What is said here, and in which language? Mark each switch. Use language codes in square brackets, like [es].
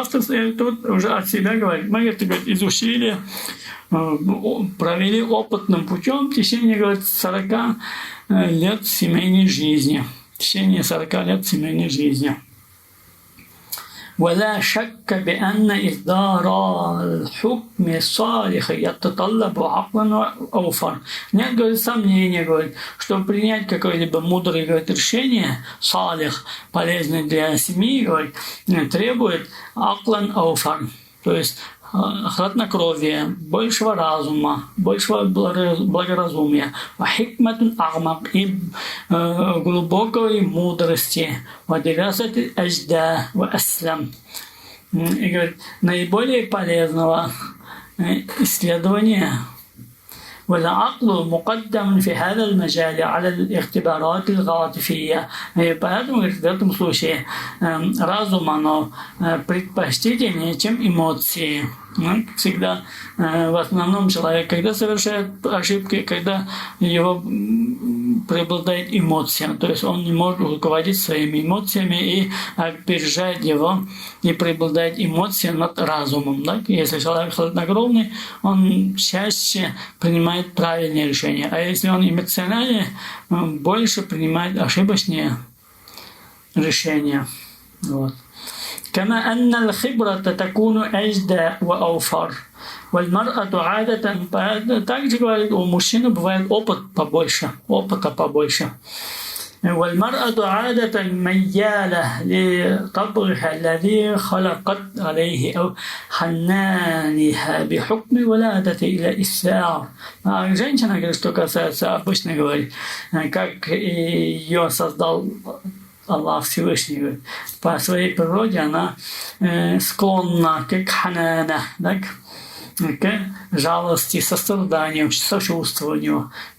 [ru] Автор тут уже от себя говорит. Мы это, говорит, изучили, провели опытным путем в течение, говорит, 40 лет семейной жизни. В течение 40 лет семейной жизни. [ar] ولا شك بأن إصدار الحكم الصالح يتطلب عقلا أوفر. [ru] Нет, говорит, сомнения, говорит, чтобы принять какое-либо мудрое, говорит, решение, салих, полезное для семьи, говорит, требует [ar] аклан ауфар, [ru] то есть хладнокровия, большего разума, большего благоразумия, [ar] хикматун агмак, [ru] и глубокой мудрости, [ar] вадирасати ажда ва аслам. [ru] И говорит, наиболее полезного исследования. [ar] والعقل مقدم في هذا المجال على الاختبارات العاطفية. [ru] И поэтому, говорит, в этом случае разум, оно предпочтительнее, чем эмоции. Всегда, в основном, человек, когда совершает ошибки, когда его преобладает эмоция, то есть он не может руководить своими эмоциями и опережает его, и преобладает эмоция над разумом. Да? Если человек хладнокровный, он чаще принимает правильные решения, а если он эмоциональный, он больше принимает ошибочные решения. Вот. [ar] كما أن الخبرة تكون أجدى وأوفر والمرأة عادة. [ru] Также, говорит, у мужчины бывает опыта побольше. [ar] والمرأة عادة ميالة لطبعها الذي خلقت عليه أو حنانها بحكم ولادة إلى إسفار. [ru] Женщина, говорит, что касается, обычно говорит, как ее создал Аллах Всевышний, говорит, по своей природе она склонна к ханана, так, к жалости, состраданию, сочувствованию,